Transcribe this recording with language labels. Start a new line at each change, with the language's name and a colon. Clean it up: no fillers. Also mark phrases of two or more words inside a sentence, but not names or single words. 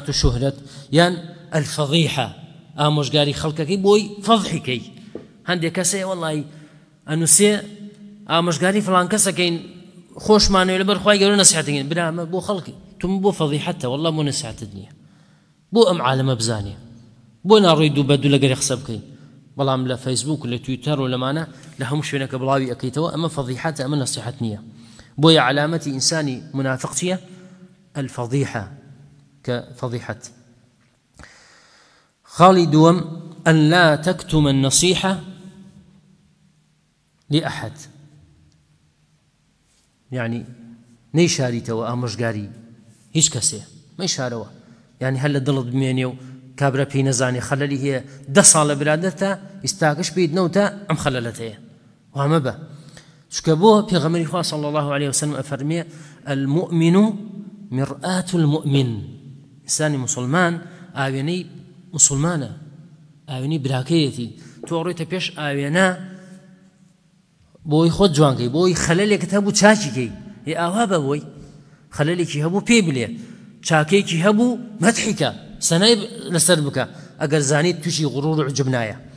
Central Kurdish: و شوهرەت یان ئەلفەضیحە ئامۆژگاری خەڵکەکەی بۆی فەضحیکەی هەندێک کەسەیە وەڵڵی ئەنووسێ ئامۆژگاری فڵان کەسەکەین خۆشمانەوێت لەبەر خوای گەورە نەسیحەتەکەین برامە بۆ خەڵکی توم بۆ فەضیحەتە وەڵڵا بۆ نەسیحەتت نییە بۆ ئەم عالەمە بزانێ بۆ ناڕۆی دوو بە دوو لەگەری قسە بکەین بەڵام لە فەیسبوک و لە تویتەر و لەمانە لە هەموو شوێنەکە بڵاوی ئەەکەیتەوە ئەمە فەضیحەتە ئەمە نەسیحەت نییە بۆیە علامەتی ئینسانی منافق چییە؟ الفەضیحە کە فەضیحەت خاڵی دووەم
Arabic: أن لا تكتم النصيحة لأحد
Central Kurdish: يعني نيشاريتەوە ئامۆژگاری هیچ کەسێ مەیشارەوە يعني هەر لە دڵت بمێنێ و کابرا پێی نەزانێ خەلەلی هەیە 10 ساڵ لە برادەتە ئیستاکەش پێیت نەوتە ئەم خەلەلەت هەیە وامە بە چکە بۆ پێغەمبەری خوا
Arabic: صلی الله عليه وسلم
Central Kurdish: ئەفەرمێ
Arabic: المؤمن مرآة المؤمن
Central Kurdish: ئینسانی مسلمان ئاوێنەی مسلمانە ئاوێنەی براکەیەتی تۆ ڕۆیتە پێش ئاوێنە بۆی خۆت جوانکەی بۆی خەلەلێکت هەبوو چاکیکەی هێ ئاوا بە بۆی خەلەلێکی هەبوو پێ بلێ چاکەیەکی هەبوو مەدحیکە سەنای لەسەر بکە ئەگەر زانیت تووشی غڕور و عجب نایە